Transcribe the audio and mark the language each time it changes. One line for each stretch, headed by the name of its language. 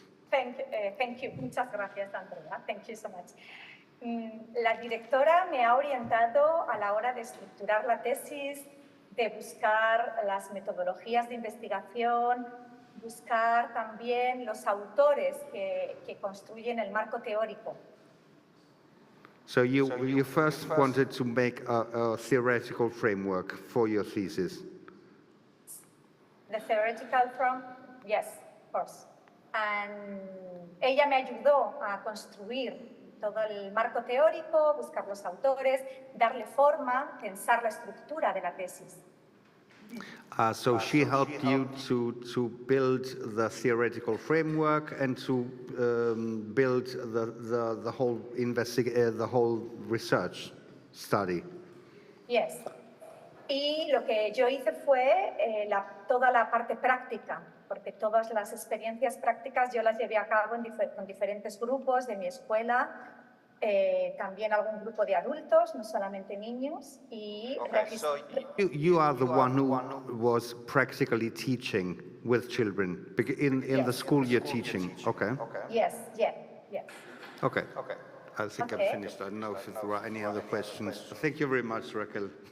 English: Thank you.
Spanish: Muchas gracias,
English: Andrea. Thank you so much.
Spanish: La directora me ha orientado a la hora de estructurar la tesis, de buscar las metodologías de investigación, buscar también los autores que construyen el marco teórico.
English: So you first wanted to make a theoretical framework for your thesis. The theoretical yes, of course. And
Spanish: ella me ayudó a construir todo el marco teórico, buscar los autores, darle forma, pensar la estructura de la tesis.
English: So she helped you to build the theoretical framework and to build the whole the whole research study. Yes.
Spanish: Y lo que yo hice fue toda la parte práctica, porque todas las experiencias prácticas yo las llevé a cabo con diferentes grupos de mi escuela, también algún grupo de adultos, no solamente niños. Y
English: Okay, so you are the one who was practically teaching with children in Yes. the school you're teaching. Okay. Yes. Okay. Okay. I think Okay. I'm finished. I don't know if there are any other questions. Thank you very much, Raquel.